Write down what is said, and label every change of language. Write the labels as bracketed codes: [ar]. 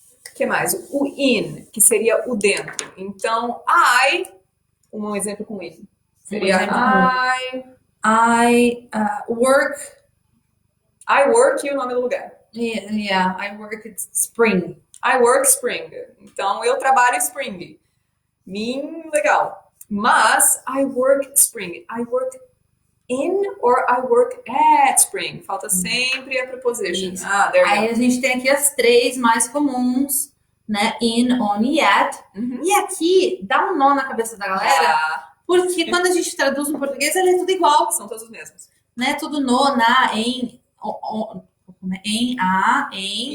[pt] O que mais? O in, que seria o dentro. Então, um exemplo com in. Seria exemplo [en] I work. I work [pt] e o nome do lugar. [en] Yeah, I work at Spring. I work Spring. [pt] Então, eu trabalho Spring. Legal. Mas, [en] I work Spring. I work in or I work at Spring. [pt] Falta sempre a preposition. Isso. [en] There you [pt] Aí [en] go. [pt] a gente tem aqui as três mais comuns, né? In, on e at. E aqui dá um nó na cabeça da galera, porque quando a gente traduz no português, ele é tudo igual. São todos os mesmos. Né? Tudo no, na, em, em, a, em,